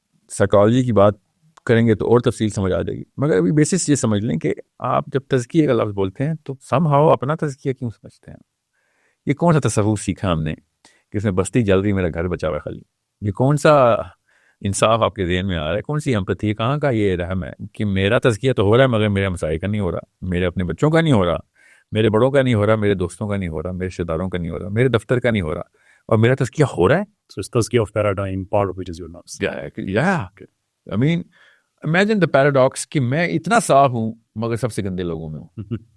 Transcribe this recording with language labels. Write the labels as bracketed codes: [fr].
[ur] Psychology کی بات کریں گے تو اور تفصیل سمجھ آ جائے گی, مگر ابھی بیسس یہ سمجھ لیں کہ آپ جب تزکیہ کا لفظ بولتے ہیں تو سم ہاؤ اپنا تزکیہ کیوں سمجھتے ہیں؟ یہ کون سا تصوف سیکھا ہم نے کہ اس میں بستی جل رہی میرا گھر بچا ہوا خالی؟ یہ کون سا انصاف آپ کے ذہن میں آ رہا ہے؟ کون سی امپتھی, کہاں کا یہ رحم ہے کہ میرا تزکیہ تو ہو رہا ہے مگر میرے مسائل کا نہیں ہو رہا, میرے اپنے بچوں کا نہیں ہو رہا, میرے بڑوں کا نہیں ہو رہا, میرے دوستوں کا نہیں ہو رہا, میرے رشتے داروں کا نہیں ہو رہا, میرے دفتر کا نہیں ہو رہا, اور میرا تزکیہ ہو رہا ہے. [en] So it's tazkiyah of paradigm, part of which is your nafs. I mean, imagine the paradox [ur] کہ میں اتنا صاف ہوں مگر سب سے گندے لوگوں میں ہوں.